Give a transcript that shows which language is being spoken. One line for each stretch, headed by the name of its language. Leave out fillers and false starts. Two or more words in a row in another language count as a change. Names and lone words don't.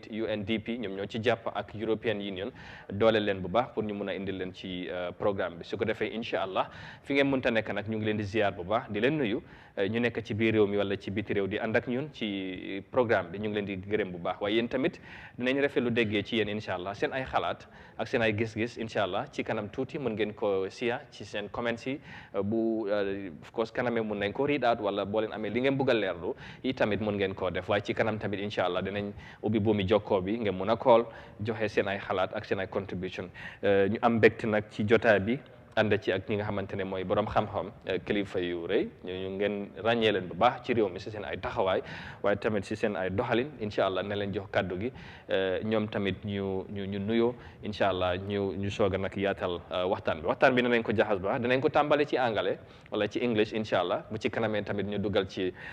Wolof: UNDP ñoom ñoo ci jàpp ak European Union doole leen bu baax pour ñu mun a indil leen ci programme bi su ko defee
Arabic: إن شاء الله
Wolof: fi ngeen mënta nekk nag ñu ngi leen di ziar bu baax di leen nuyu ñu nekk ci biir réew mi wala ci biti réew di ànd ak ñun ci programme bi ñu ngi leen di gërëm bu baax waaye yéen tamit dinañ rafetlu déggee ci yéen
Arabic: إن شاء الله
Wolof: seen ay xalaat ak seen ay gis-gis
Arabic: إن شاء الله
Wolof: ci kanam tuuti mën ngeen ko siya ci seen comments yi bu
English: of course
Wolof: kanamee mun nañ ko
English: read out
Wolof: wala boo leen amee li ngeen bëgg a leerlu yi tamit mun ngeen koo def waaye ci kanam tamit
Arabic: إن شاء الله
Wolof: dinañ ubbi buumi jokkoo bi ngeen mun a call joxe seen ay xalaat ak seen ay contribution ñu am mbégte nag ci jotaay bi ànd ci ak ñi nga xamante ne mooy borom xam-xam kilifa yu rëy ñu ngeen ràññee leen bu baax ci réew mi si seen ay taxawaay waaye tamit si seen ay doxalin
Arabic: إن شاء الله
Wolof: ne leen jox kàddu gi ñoom tamit ñu nuyoo
Arabic: إن شاء الله
Wolof: ñu soog a nag yaatal waxtaan bi dinañ ko jaxas baax dinañ ko tàmbale ci anglais wala ci english
Arabic: إن شاء الله
Wolof: bu ci kanamee tamit ñu dugal ci